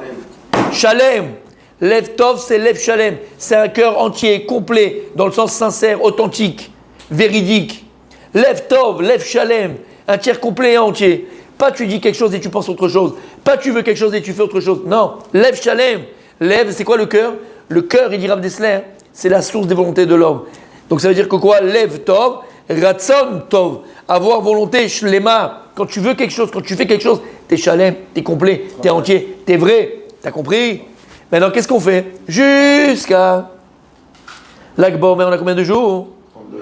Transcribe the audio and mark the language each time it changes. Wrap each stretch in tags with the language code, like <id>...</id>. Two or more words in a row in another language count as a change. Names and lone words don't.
<he>שלם. לב טוב, c'est לב שלם.</he> <fr>C'est un cœur entier, complet, dans le sens sincère, authentique, véridique.</fr> <he>לב טוב, לב שלם.</he> <fr>Un tiers complet et entier. Pas tu dis quelque chose et tu penses autre chose. Pas tu veux quelque chose et tu fais autre chose. Non.</fr> <he>לב שלם. לב,</he> <fr>c'est quoi le cœur? Le cœur, il dit Rav Dessler, c'est la source des volontés de l'homme. Donc ça veut dire que quoi?</fr> <he>לב טוב, רצון טוב.</he> <fr>Avoir volonté, Shlema. Quand tu veux quelque chose, quand tu fais quelque chose, t'es Shalem, t'es complet, t'es entier, t'es vrai. T'as compris? Maintenant, qu'est-ce qu'on fait? Jusqu'à Lag BaOmer, on a combien de jours?</fr>